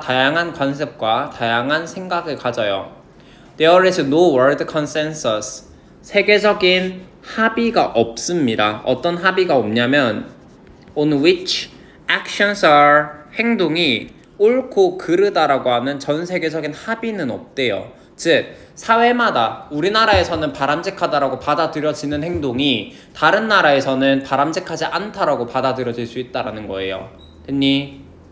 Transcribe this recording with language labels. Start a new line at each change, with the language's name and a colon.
Korean: 다양한 관습과 다양한 생각을 가져요.
English: There is no world consensus.
Korean: 세계적인 합의가 없습니다. 어떤 합의가 없냐면
English: on which actions are
Korean: 행동이 옳고 그르다라고 하는 전 세계적인 합의는 없대요. 즉 사회마다 우리나라에서는 바람직하다라고 받아들여지는 행동이 다른 나라에서는 바람직하지 않다라고 받아들여질 수 있다라는 거예요. 됐니?